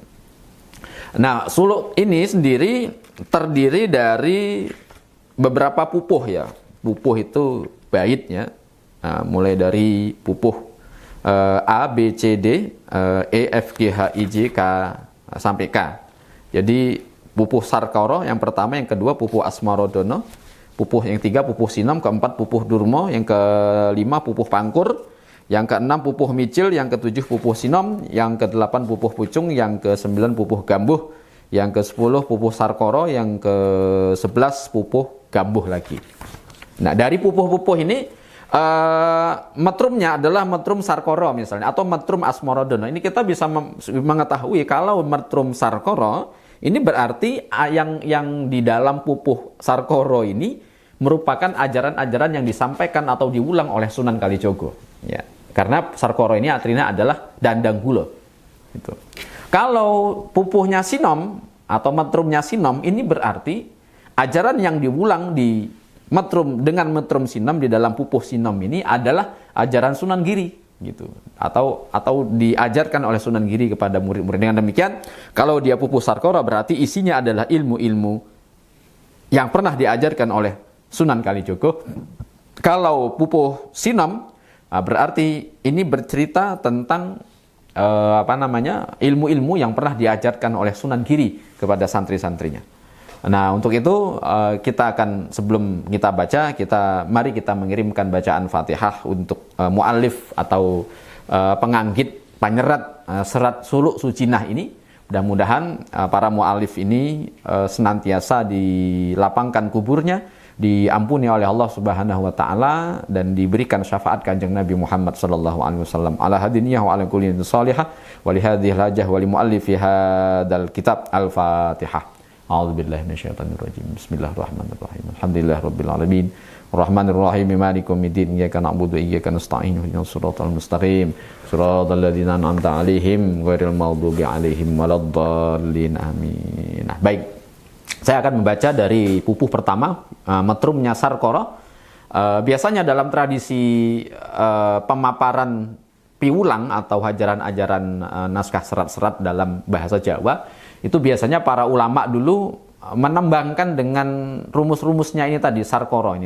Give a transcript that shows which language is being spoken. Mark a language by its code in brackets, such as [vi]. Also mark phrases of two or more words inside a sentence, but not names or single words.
[id] Nah, suluk ini sendiri terdiri dari beberapa pupuh ya. Pupuh itu bait ya. Mulai dari pupuh A, B, C, D, E, F, G, H, I, J, K sampai K. Jadi pupuh Sarkara yang pertama, yang kedua pupuh Asmarodono, pupuh yang tiga pupuh Sinom, keempat pupuh Durmo, yang kelima pupuh Pangkur, yang keenam pupuh Micil, yang ketujuh pupuh Sinom, yang kedelapan pupuh Pucung, yang kesembilan pupuh Gambuh, yang ke-10 pupuh Sarkara, yang ke-11 pupuh Gambuh lagi. Nah, dari pupuh-pupuh ini metrumnya adalah metrum Sarkara misalnya, atau metrum Asmarodono. Ini kita bisa mengetahui kalau metrum Sarkara ini berarti yang di dalam pupuh Sarkara ini merupakan ajaran-ajaran yang disampaikan atau diulang oleh Sunan Kalijogo. Ya, karena Sarkara ini artinya adalah dandang gula. Gitu. Kalau pupuhnya sinom atau metrumnya sinom, ini berarti ajaran yang diulang di metrum dengan metrum sinom di dalam pupuh sinom ini adalah ajaran Sunan Giri gitu, atau diajarkan oleh Sunan Giri kepada murid-murid. Dengan demikian, kalau dia pupuh Sarkora berarti isinya adalah ilmu-ilmu yang pernah diajarkan oleh Sunan Kalijogo. Kalau pupuh sinom berarti ini bercerita tentang ilmu-ilmu yang pernah diajarkan oleh Sunan Giri kepada santri-santrinya. Nah, untuk itu kita akan, sebelum kita baca, mari kita mengirimkan bacaan Fatihah untuk mu'alif atau penganggit penyerat serat suluk sucinah ini. Mudah-mudahan para mu'alif ini senantiasa dilapangkan kuburnya, diampuni oleh Allah [ar] سبحانه وتعالى, [id] dan diberikan syafaat Kanjeng Nabi Muhammad [ar] صلى الله عليه وسلم على هذه النية وعلى كل صالحة ولهذه الحاجة ولمؤلف هذا الكتاب. [id] Al-Fatihah. [ar] أعوذ بالله من الشيطان الرجيم بسم الله الرحمن الرحيم. الحمد لله رب العالمين. الرحمن الرحيم مالك يوم الدين. إياك نعبد وإياك نستعين اهدنا الصراط المستقيم صراط الذين أنعمت عليهم غير المغضوب عليهم ولا الضالين. [id] Amin. Nah, baik. Saya akan membaca dari pupuh pertama, metrumnya Sarkoro. Biasanya dalam tradisi pemaparan piwulang atau ajaran-ajaran naskah serat-serat dalam bahasa Jawa, itu biasanya para ulama dulu menembangkan dengan rumus-rumusnya ini tadi, Sarkoro ini.